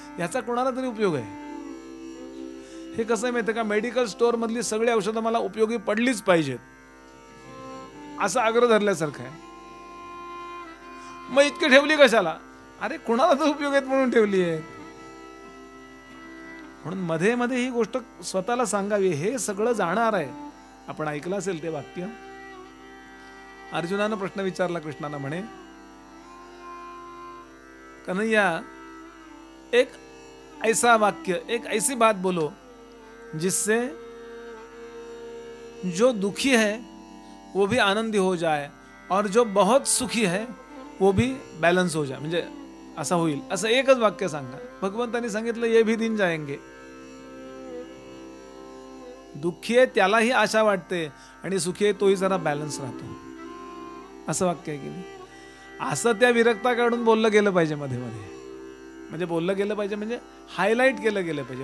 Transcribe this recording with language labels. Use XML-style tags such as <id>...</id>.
<mr>याचा कोणाला तरी उपयोग आहे. हे कसं आहे माहिती का, मेडिकल स्टोअर मधली सगळी औषधं मला उपयोगी पडलीच पाहिजेत असं आग्रह धरल्यासारखं आहे. मग इतकी ठेवली कशाला? अरे कोणाला तर उपयोग आहेत म्हणून ठेवली आहे. म्हणून मध्ये मध्ये ही गोष्ट स्वतःला सांगावी. हे सगळं जाणार आहे. आपण ऐकलं असेल ते वाक्य. अर्जुनानं प्रश्न विचारला कृष्णाला, म्हणे</mr> <hi>कन्हैया एक ऐसा वाक्य, एक ऐसी बात बोलो जिससे जो दुखी है वो भी आनंदी हो जाए और जो बहुत सुखी है वो भी बैलेंस हो जाए.</hi> <mr>म्हणजे असं होईल असं एकच वाक्य सांगा. भगवंतांनी सांगितलं</mr> <hi>ये भी दिन जाएंगे.</hi> <mr>दुःखी आहे त्यालाही आशा वाटते आणि सुखी आहे तोही जरा बॅलन्स राहतो. असं वाक्य आहे की नाही? असं त्या विरक्ताकडून बोललं गेलं पाहिजे मध्ये मध्ये. म्हणजे बोललं गेलं पाहिजे म्हणजे हायलाईट केलं गेलं पाहिजे.</mr>